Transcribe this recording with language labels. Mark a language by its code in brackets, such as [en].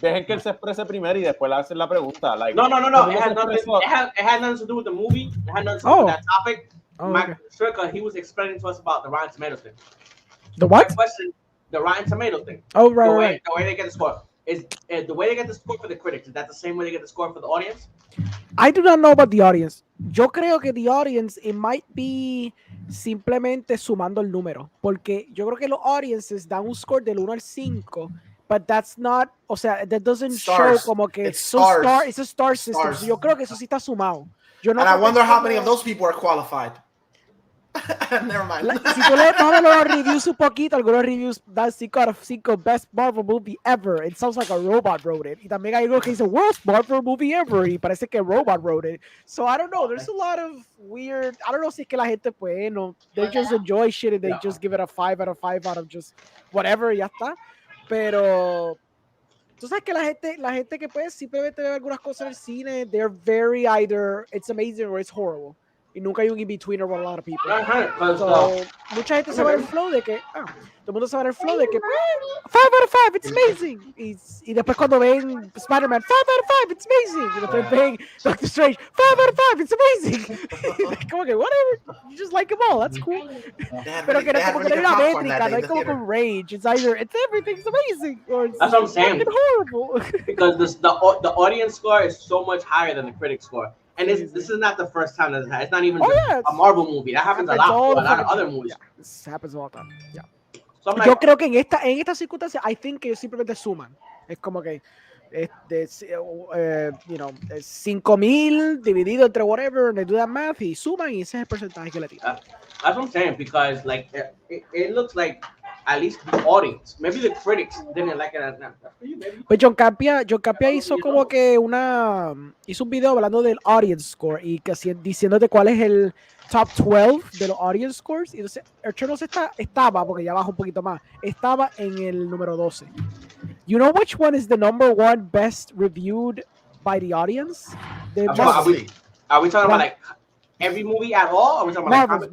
[es] Dejen que él se exprese primero y después le hacen la pregunta. [en] Like, no. It had nothing to do with the movie. It had nothing to do with that topic. Mike Stricker, he was explaining to us about the Rotten Tomatoes thing. The what? Question, the Rotten Tomatoes thing. Oh, right. The way they get the score. Is the way they get the score for the critics, is that the same way they get the score for the audience? I do not know about the audience. [es] Yo creo que [en] the audience, it might be [es] simplemente sumando el número. Porque yo creo que los audiences dan un score del 1 al 5, [en] but that's not, [es] o sea, [en] that doesn't stars. [es] show como que [en] it's stars. It's a star system. So [es] yo creo que eso sí está sumado. [en] And I wonder how many of those people are qualified. Never mind. [es] Si tú lees más los reviews un poquito, algunos reviews dan [en] 5 out of 5 best Marvel movie ever. It sounds like a robot wrote it. [es] Y también hay algo que dice [en] worst Marvel movie ever. [es] Y parece que [en] robot wrote it. So I don't know. There's a lot of weird. I don't know [es] si es que la gente pues no. [en] They just enjoy shit and they just give it a 5 out of 5 out of just whatever y ya está. [es] Pero tú sabes que la gente que pues simplemente ve algunas cosas en el cine, [en] they're very either it's amazing or it's horrible. [es] Y nunca hay un [en] in-betweener with a lot of people. [es] So, mucha gente se va en el flow de que, todo el mundo se va en el flow de que, [en] 5 out of 5, it's amazing. [es] Y después cuando ven Spider-Man, [en] 5 out of 5, it's amazing. [es] Y después ven Doctor Strange, 5 out of 5, it's amazing. Como que, [en] whatever, you just like them all, that's cool. [es] Pero que no como que no hay una métrica, no hay como que un range. [en] It's either, it's everything's amazing, or it's That's what I'm saying. horrible. Because the audience score is so much higher than the critic score. And this is not the first time that's happened. It's not even a Marvel movie. That happens a lot with a lot of other movies. Yeah, this happens all the time. Yeah. So I'm [es] Yo [en] like, [es] creo que en esta circunstancia, [en] I think [es] que ellos simplemente suman. Es como que, [en] you know, [es] 5,000 dividido entre whatever, [en] they do that math [es] y suman y ese es el porcentaje que le tiran. [en] that's what I'm saying, because like it looks like at least the audience, maybe the critics didn't like it as much. [es] Pues John Campia hizo como que hizo un video hablando del audience score y que diciéndote cuál es el top 12 de los audience scores. Y entonces Eternals estaba, porque ya bajó un poquito más, estaba en el número 12. [en] You know which one is the number 1 best reviewed by the audience? Are we talking about like every movie at all? Or are we talking about